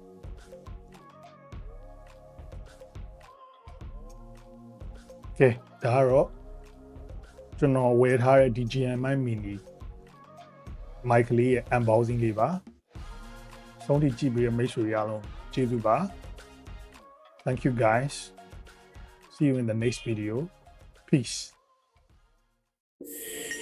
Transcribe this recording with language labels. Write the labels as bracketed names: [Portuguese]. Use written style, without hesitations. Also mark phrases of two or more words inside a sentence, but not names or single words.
[Burmese] ကဲဒါကတော့ကျွန်တော်ဝယ်ထားတဲ့ DJI mic [English] mini mic [Burmese] လေးရဲ့ unboxing လေးပါဆုံးထိကြည့်ပြီးမိတ်ဆွေအားလုံးကျေးဇူးပါ [English] thank you guys see you in the next video peace